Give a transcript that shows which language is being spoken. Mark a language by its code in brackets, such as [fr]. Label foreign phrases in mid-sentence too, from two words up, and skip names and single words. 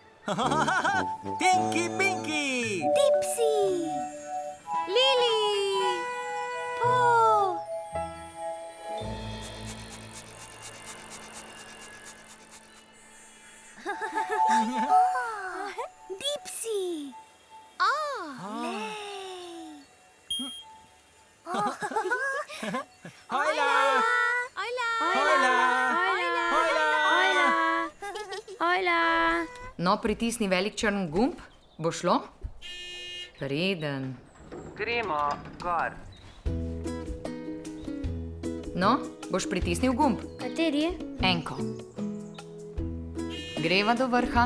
[sl] Tinky Pinky! Dipsy! Lili! Po! Dipsy! Hola! Hola. No, pritisni velik črn gumb, bo šlo? Preden. Gremo gor. No, boš pritisnil gumb. Kateri? Enko. Greva do vrha.